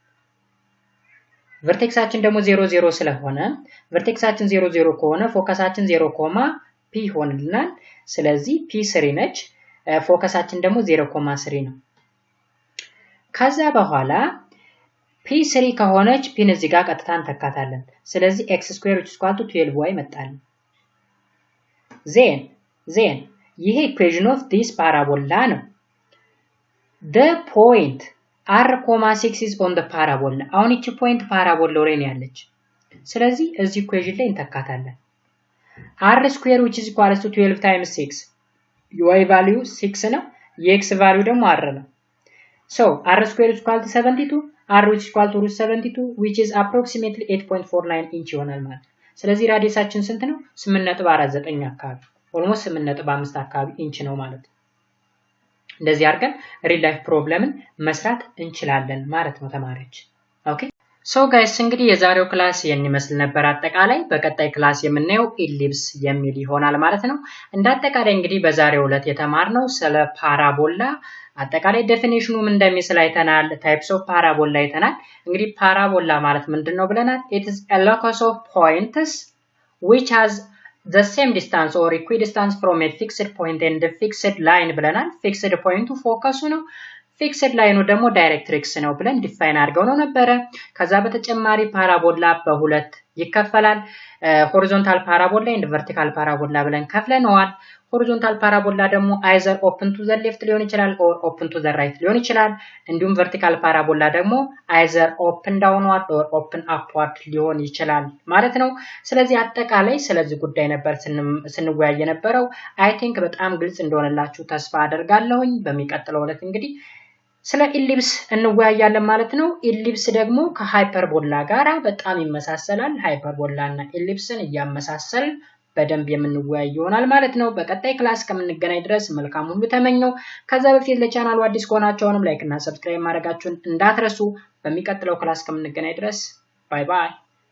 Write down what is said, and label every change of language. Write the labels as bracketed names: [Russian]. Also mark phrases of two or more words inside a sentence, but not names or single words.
[Amharic] ቨርቴክሳችን ደግሞ 0,0 ስለሆነ ቨርቴክሳችን 0,0 ከሆነ ፎከሳችን 0,p ሆነልናል። ስለዚህ p3 ነች ፎከሳችን ደግሞ 0,3 ነው። ከዛ በኋላ p3 ከሆነች ፒን እዚህ ጋር ቀጥታ እንተካታለን። ስለዚህ [English] x square which is equal to 12y [Amharic] መጣል። [English] then ይሄ equation of this parabola ነው። the point r,6 is on the parabola [Amharic] አሁን እቺ ፖይንት ፓራቦላው ላይ ነው ያለች። ስለዚህ እዚህ equation ላይ እንተካታለን። [English] r square which is equal to 12 times 6 y value 6 [Amharic] ነው የx value ደግሞ r ነው። [English] so r square is equal to 72 r which is equal to root 72 which is approximately 8.49 inch [Amharic] ይሆናል ማለት። ስለዚህ ራዲየሳችን ስንት ነው? 8.49 አካባቢ almost 8.5 አካባቢ ኢንች ነው ማለት። እንደዚህ አድርገን [English] real life problem [Amharic] መስራት እንችላለን ማለት ነው ተማሪዎች። [English] okay so guys [Amharic] እንግዲህ የዛሬው ክላስ ይሄን ይመስል ነበር። አጠቃላይ በቀጣይ ክላስ የምናየው ኢሊፕስ የሚል ይሆናል ማለት ነው። እንደ አጠቃላይ እንግዲህ በዛሬው ዕለት የተማርነው ስለ ፓራቦላ አጠቃላይ ዴፊኒሽኑ ምን እንደሚመስል አይተናል። [English] types of parabola [Amharic] አይተናል። እንግዲህ ፓራቦላ ማለት ምንድነው ብለናል? [English] it is a locus of points which has the same distance or equidistance from a fixed point and a fixed line ብለናል። fixed point [Amharic] ፎከሱ ነው፣ [English] fixed line [Amharic] ደግሞ ዳይሬክትሪክስ ነው ብለን ዲፋይን አድርገው ነው ነበረ። ከዛ በተጨማሪ ፓራቦላ በሁለት ይከፈላል። ሆሪዞንታል ፓራቦላ [English] and vertical parabola [Amharic] ብለን ከፍለነዋል። ሆሪዞንታል ፓራቦላ ደግሞ [English] either open to the left [Amharic] ሊሆን ይችላል [English] or open to the right [Amharic] ሊሆን ይችላል። እንዲሁም [English] vertical parabola ደግሞ either open downward or open upward [Amharic] ሊሆን ይችላል ማለት ነው። ስለዚህ አጠቃላይ ስለዚህ ጉዳይ ነበር ስንወያይ የነበረው። [English] I think [Amharic] በጣም ግልጽ እንደሆነላችሁ ተስፋ አደርጋለሁኝ። በሚቀጥለው ዕለት እንግዲህ ስለ ኢሊፕስ እንወያያለን ማለት ነው። ኢሊፕስ ደግሞ ከሃይፐርቦላ ጋራ በጣም ይመሳሰላል። ሃይፐርቦላ እና ኢሊፕስን እያመሳሰልን በደንብ የምንወያይ ይሆናል ማለት ነው። በቀጣይ ክላስ ከምንገናኝ ድረስ መልካም ሁሉ ተመኘው። ከዛ በፊት ለቻናሉ አዲስ ከሆናችሁም ላይክ እና ሰብስክራይብ ማድረጋችሁን እንዳትረሱ። በሚቀጥለው ክላስ ከምንገናኝ ድረስ ባይ ባይ።